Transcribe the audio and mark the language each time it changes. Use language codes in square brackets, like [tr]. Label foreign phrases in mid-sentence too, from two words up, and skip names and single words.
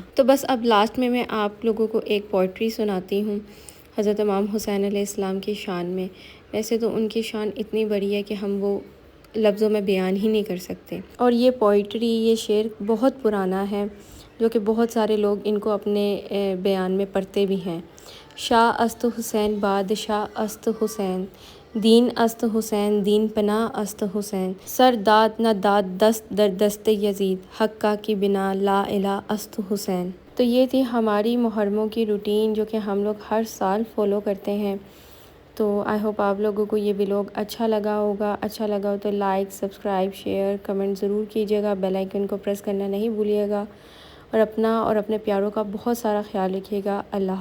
[ur] تو بس اب لاسٹ میں آپ لوگوں کو ایک پوئٹری سناتی ہوں حضرت امام حسین علیہ السلام کی شان میں۔ ویسے تو ان کی شان اتنی بڑی ہے کہ ہم وہ لفظوں میں بیان ہی نہیں کر سکتے، اور یہ پوئٹری، یہ شعر بہت پرانا ہے جو کہ بہت سارے لوگ ان کو اپنے بیان میں پڑھتے بھی ہیں۔ [fa] شاہ است حسین بادشاہ است حسین، دین است حسین دین پناہ است حسین، سر داد نہ داد دست در دست یزید، حقہ کی بنا [ar] لا الہ [fa] است حسین۔ [ur] تو یہ تھی ہماری محرموں کی روٹین جو کہ ہم لوگ ہر سال فالو کرتے ہیں۔ تو [en] I hope [ur] آپ لوگوں کو یہ ولاگ اچھا لگا ہوگا، اچھا لگا ہو تو [en] like, subscribe, share, comment [ur] ضرور کیجیے گا، [en] bell icon [ur] کو پریس کرنا نہیں بھولیے گا، اور اپنا اور اپنے پیاروں کا بہت سارا خیال رکھیے گا۔